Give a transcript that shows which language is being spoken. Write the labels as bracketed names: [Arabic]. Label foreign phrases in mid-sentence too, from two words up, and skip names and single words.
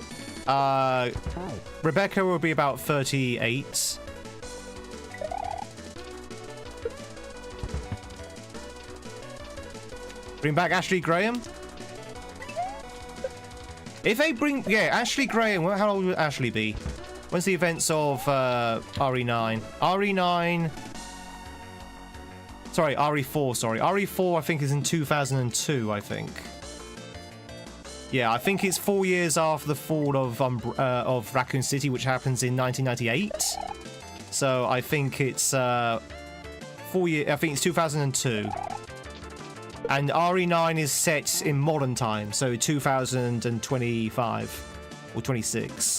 [English] Rebecca will be about 38. Bring back Ashley Graham. If they bring... Yeah, Ashley Graham. How old will Ashley be? When's the events of RE9? RE9... Sorry, RE4, sorry. RE4, I think, is in 2002, I think. Yeah, I think it's 4 years after the fall of Raccoon City, which happens in 1998. So I think it's 4 years... I think it's 2002. And RE9 is set in modern time, so 2025 or 26.